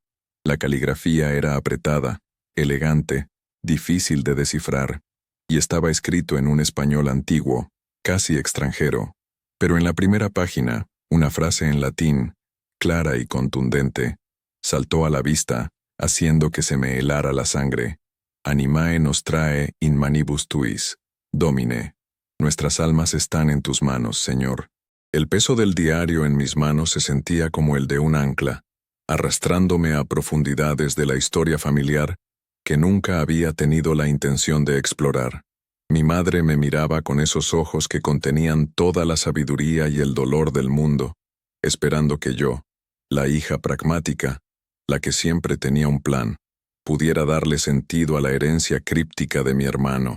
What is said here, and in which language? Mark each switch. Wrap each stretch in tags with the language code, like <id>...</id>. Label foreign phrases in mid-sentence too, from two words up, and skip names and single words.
<es>La caligrafía era apretada, elegante, difícil de descifrar, y estaba escrito en un español antiguo, casi extranjero. Pero en la primera página, una frase en latín, clara y contundente, saltó a la vista, haciendo que se me helara la sangre.</es> <la>Animae nostrae in manibus tuis, Domine.</la> <es>Nuestras almas están en tus manos, Señor. El peso del diario en mis manos se sentía como el de un ancla, arrastrándome a profundidades de la historia familiar que nunca había tenido la intención de explorar. Mi madre me miraba con esos ojos que contenían toda la sabiduría y el dolor del mundo, esperando que yo, la hija pragmática, la que siempre tenía un plan, pudiera darle sentido a la herencia críptica de mi hermano.</es>